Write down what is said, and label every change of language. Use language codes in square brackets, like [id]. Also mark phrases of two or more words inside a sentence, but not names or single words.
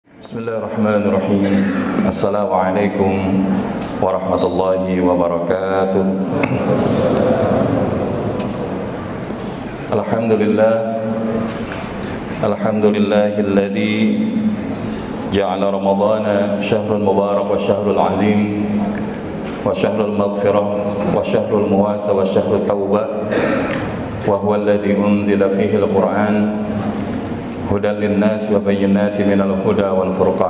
[ar] بسم الله الرحمن الرحيم. السلام عليكم ورحمة الله وبركاته. الحمد لله الذي جعل رمضان شهر المبارك وشهر العظيم وشهر المغفرة وشهر المواساة وشهر التوبة وهو الذي أنزل فيه القرآن هدى للناس وبينات من الهدى والفرقان.